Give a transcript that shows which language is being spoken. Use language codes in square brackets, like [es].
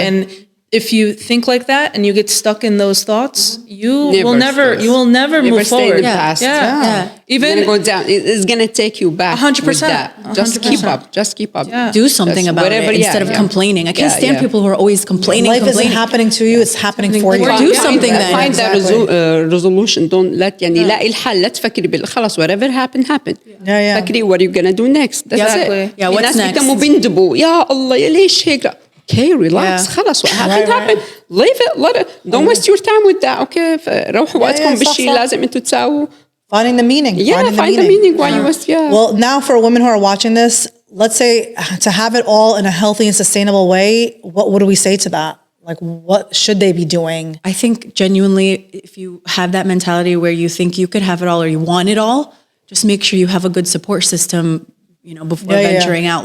[en] And if you think like that and you get stuck in those thoughts, you will never move forward. In the past. Yeah. Even it's gonna go down. It's gonna take you back. 100%. Just keep up. Just keep up. Yeah. Do something about it instead of complaining. I can't stand people who are always complaining. Life isn't happening to you; it's happening for you. Do something then. Find that resolution. Don't let [ar] لاقي الحل. لا تفكري خلاص [en] whatever happened. [ar] فكري [en] what are you gonna do next. That's it. Yeah. What's next? [ar] بيكونوا بيندبوا يا الله يا ليش هيك. [en] Okay, relax. [ar] خلاص [en] what happened. Leave it. Let it. Don't waste your time with that. Okay. [ar] روحوا وقتكم بالشيء لازم انتوا تساووا. [en] Finding the meaning. Find the meaning why you was. Well, now for women who are watching this, let's say to have it all in a healthy and sustainable way, what do we say to that? Like, what should they be doing? I think genuinely, if you have that mentality where you think you could have it all or you want it all, just make sure you have a good support system, you know, before venturing out.